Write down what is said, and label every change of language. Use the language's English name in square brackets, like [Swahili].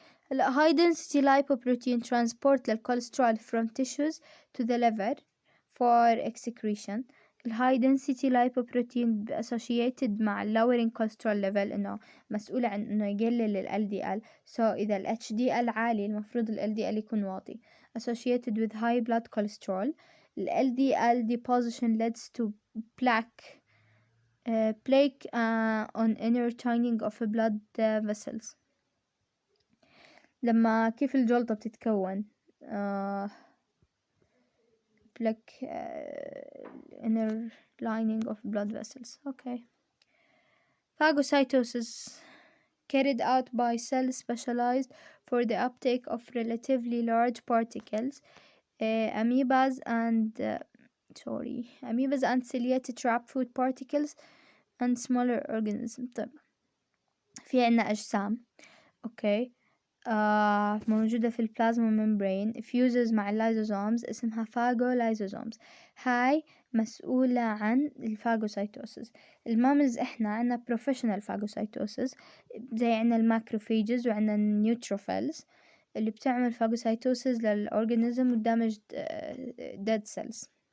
[English] هلا high density lipoprotein transport للكوليسترول from tissues to the liver for excretion. [Arabic] الهاي density lipoprotein associated مع [English] lowering cholesterol level، [Arabic] انه مسؤولة عن انه يقلل ال LDL. so اذا ال HDL عالي المفروض ال LDL يكون واطي. [English] associated with high blood cholesterol. ال LDL deposition leads to plaque on inner lining of blood vessels. [Arabic] لما كيف الجلطة بتتكون [English] plaque inner lining of blood vessels. [Arabic] okay. [English] Phagocytosis carried out by cells specialized for the uptake of relatively large particles, amoebas and ciliate trap food particles and smaller organisms. [Arabic] طيب في عنا أجسام اوكي موجودة في البلازما ممبرين fuses مع اللايزوزومز اسمها phagolysosomes. هاي مسؤولة عن الفاغوسايتوسيس. المامز احنا عنا professional phagocytosis زي عنا الماكروفيجز وعنا النيوتروفيلز اللي بتعمل phagocytosis للأورجانيزم ودامج dead cells.